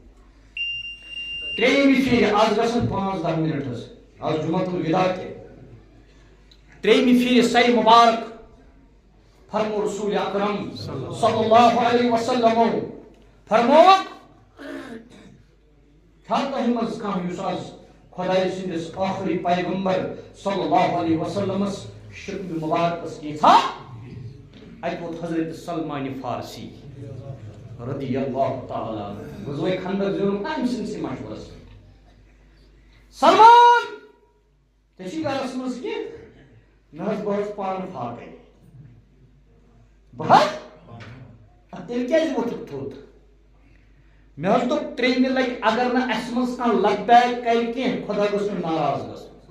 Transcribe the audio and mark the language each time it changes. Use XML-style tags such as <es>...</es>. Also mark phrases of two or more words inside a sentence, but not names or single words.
<ks>3مہِ پھِرِ آز گژھن 5-10 مِنٹ حظ آز جمعہ الوداع تہِ 3مہِ پھِرِ سرِ مبارک فرمو رسول اکرم</ks> <ar>صلی اللہ علیہ وسلم</ar> <ks>فرمووُکھ چھا تۄہہِ منٛز کانٛہہ یُس آز خۄداے سٕنٛدِس ٲخری پیغمبر</ks> <ar>صلی اللہ علیہ وسلمس</ar> <ks>شِکمہِ مبارکس کینٛژھا ووت حضرت سلمان فارسی</ks> <ar>رضی اللہ تعالی عنہ</ar> <ks>غزوہ خندق زیوٗنُکھ نا أمۍ سٕنٛدسٕے مشورس سلمان ژےٚ چھی گرس منٛز کینٛہہ نہ حظ بہٕ حظ پانہٕ فاقے بہٕ حظ تیٚلہِ کیٛازِ ووٚتھُکھ تھوٚد مےٚ حظ دوٚپ ترٛیٚیمہِ لٹہِ اگر نہٕ اَسہِ منٛز کانٛہہ لگ بیگ کرِ کینٛہہ خۄدا گوٚژھ نہٕ ناراض گژھُن</ks>